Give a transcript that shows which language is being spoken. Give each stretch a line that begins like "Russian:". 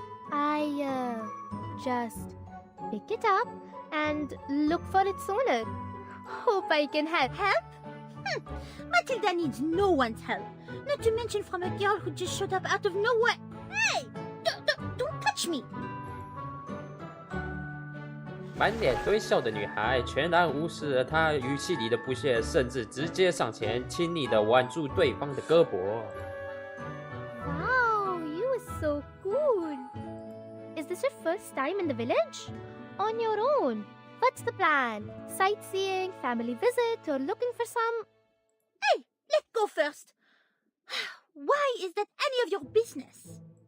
English: I just pick it up and look for its owner. Hope I can help. Help? Matilda needs no one's help. Not to mention from a girl who just showed up out of nowhere. Hey! Don't touch me!
Chinese: 满脸堆笑的女孩全然无视了他语气里的不屑，甚至直接上前亲昵地挽住对方的胳膊。
English: Wow, you are so cool. Is this your first time in the village? On your own? What's the plan? Sightseeing, family visit, or looking for some... Hey, let's go first. Why is that any of your business?